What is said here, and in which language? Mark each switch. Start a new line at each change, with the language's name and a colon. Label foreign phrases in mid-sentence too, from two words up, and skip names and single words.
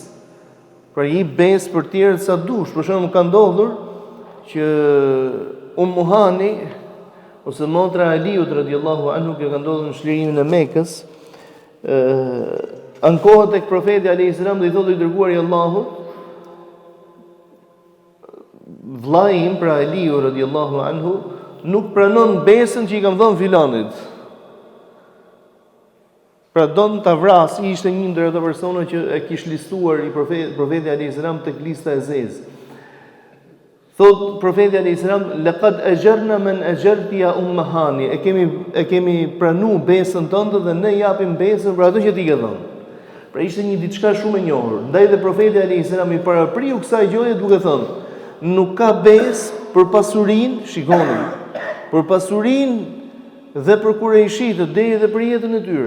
Albanian: Pra i besë për tjerët sa dush. Për shembull ka ndodhur që Muhani ose motra e Aliut
Arabic: رضي الله عنه
Albanian: që ka ndodhur në çlirimin e Mekës, ankohet tek profeti
Arabic: عليه السلام
Albanian: dhe i thotë i dërguari i Allahut, vllai im pra Aliu
Arabic: رضي الله عنه
Albanian: nuk pranon besën që i kam dhënë filanit. Pra don ta vras, ishte një ndër ato persona që e kishte listuar i profeti
Arabic: عليه السلام
Albanian: tek lista e zezë. Thot profeti
Arabic: عليه السلام لقد أجرنا من أجرت يا هانئ.
Albanian: E kemi pranuar besën tënde dhe ne japim besën për ato që ti ke dhënë. Pra ishte një diçka shumë e njohur. Ndaj dhe profeti
Arabic: عليه السلام
Albanian: i parapriu kësaj gjëje duke thënë, nuk ka besë për pasurinë, shikoni, për pasurinë dhe për kurejshitët deri dhe për jetën e tyre.